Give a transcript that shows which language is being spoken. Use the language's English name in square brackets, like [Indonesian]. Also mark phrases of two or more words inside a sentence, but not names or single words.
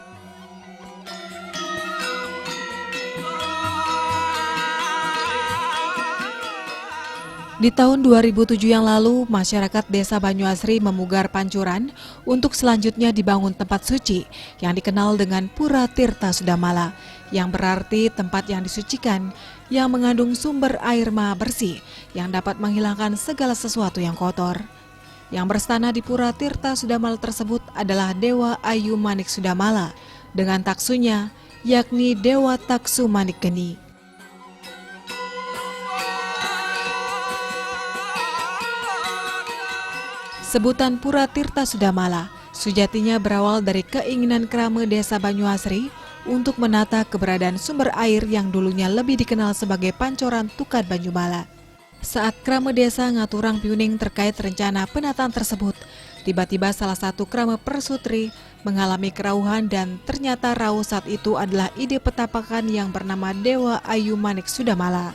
[Indonesian] Di tahun 2007 yang lalu, masyarakat Desa Banyuasri memugar pancuran untuk selanjutnya dibangun tempat suci yang dikenal dengan Pura Tirta Sudamala, yang berarti tempat yang disucikan, yang mengandung sumber air maha bersih yang dapat menghilangkan segala sesuatu yang kotor. Yang berstana di Pura Tirta Sudamala tersebut adalah Dewa Ayu Manik Sudamala dengan taksunya, yakni Dewa Taksu Manik Geni. Sebutan Pura Tirta Sudamala sejatinya berawal dari keinginan Krame Desa Banyuasri untuk menata keberadaan sumber air yang dulunya lebih dikenal sebagai pancoran Tukad Banyumala. Saat Krame Desa [Balinese] ngaturang piuning [Indonesian] terkait rencana penataan tersebut, tiba-tiba salah satu Krame Persutri mengalami kerauhan dan ternyata rauh saat itu adalah ide petapakan yang bernama Dewa Ayu Manik Sudamala.